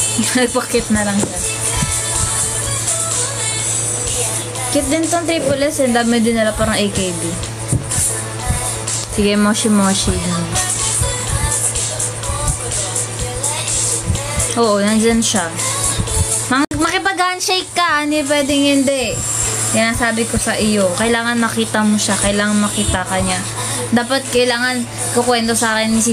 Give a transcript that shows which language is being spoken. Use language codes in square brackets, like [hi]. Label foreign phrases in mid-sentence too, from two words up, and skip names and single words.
[tl] Nagpakit na lang siya. Cute din tong Triple S. Ang dami din nila parang AKB. Sige, [ja] もしもし. [tl] Oo, nandyan siya. Makipag-handshake ka. Hindi pwedeng hindi. Yan ang sabi ko sa iyo. Kailangan makita mo siya. Kailangan makita ka niya. Dapat kailangan kukwento sa akin ni CJ.